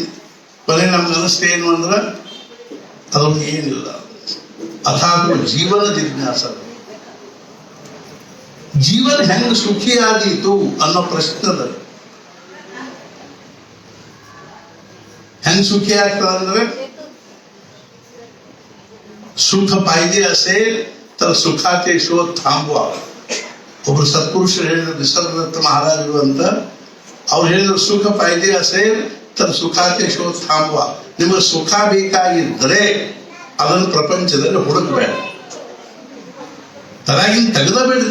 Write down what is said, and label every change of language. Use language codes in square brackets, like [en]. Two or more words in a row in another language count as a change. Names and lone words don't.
[kn] ಕೊನೆ ನಮ್ಗೆ ಅನಿಸ್ತೆ ಏನು ಅಂದ್ರೆ ಅದ್ರೊಳಗೆ ಏನಿಲ್ಲ. [sa] ಅಥಾಟೋ ಜೀವನ ಜಿಜ್ಞಾಸ. [kn] ಜೀವನ ಹೆಂಗ್ ಸುಖಿ ಆದೀತು ಅನ್ನೋ ಪ್ರಶ್ನೆ. ಹೆಂಗ್ ಸುಖಿ ಆಗ್ತದ ಅಂದ್ರೆ [mr] सुख पाहिजे असेल तर सुखाचे शोध थांबवा. [kn] ಒಬ್ಬರು ಸತ್ಪುರುಷರು ಹೇಳಿದ್ರು, ನಿಸರ್ಗದತ್ತ ಮಹಾರಾಜರು ಅಂತ. ಅವ್ರು ಹೇಳಿದ್ರು, [mr] सुख पाहिजे असेल तर सुखाचे शोध थांबवा. [kn] ನಿಮಗೆ ಸುಖ ಬೇಕಾಗಿದ್ರೆ ಅದನ್ನು ಪ್ರಪಂಚದಲ್ಲಿ ಹುಡುಕಬೇಡ, ತಲೆಗಿನ ತೆಗೆದಬೇಡ್ರಿ.